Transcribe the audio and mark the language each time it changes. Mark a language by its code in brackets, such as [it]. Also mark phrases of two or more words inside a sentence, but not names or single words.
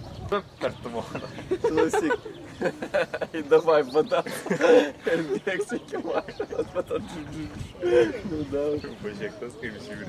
[lt] Per tvorą. Klausyk. [ru] И давай вода. [lt] Bėgsi iki mašinos, po to... Nu, daug. Pažiūrėk, tas kaip žiūri.